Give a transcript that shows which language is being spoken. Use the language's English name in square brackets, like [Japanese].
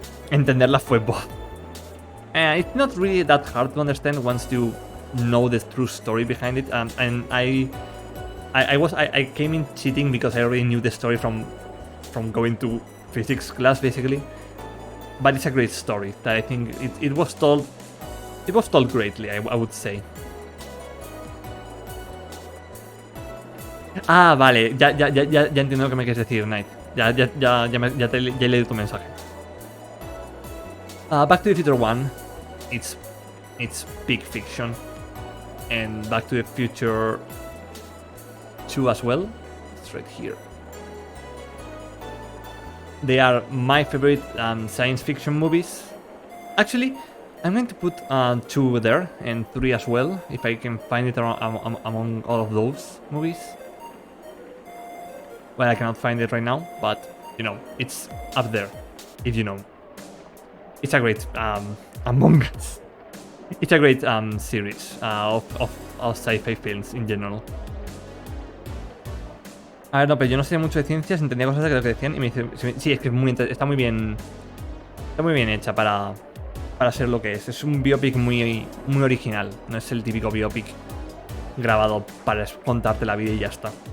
[Spanish] Entenderla fue bof. [English] It's not really that hard to understand once you know the true story behind it, and I came in cheating because I already knew the story from going to physics class basically. But it's a great story that I think it was told greatly, I would say. [Spanish] Ah, vale, ya entiendo lo que me quieres decir, Knight. Ya he leído tu mensaje. [English] Back to the Future 1, it's big fiction, and Back to the Future 2 as well. It's right here. They are my favorite science fiction movies. Actually, I'm going to put 2 there and 3 as well, if I can find it among all of those movies. Well, I cannot find it right now, but you know, it's up there, if you know. It's a great Among Us. It's a great series of sci-fi films in general. [Spanish] A ver, no, pero yo no sé mucho de ciencias, entendía cosas de lo que decían y me dice, sí, es que está muy bien hecha para ser lo que es. Es un biopic muy original, no es el típico biopic grabado para contarte la vida y ya está.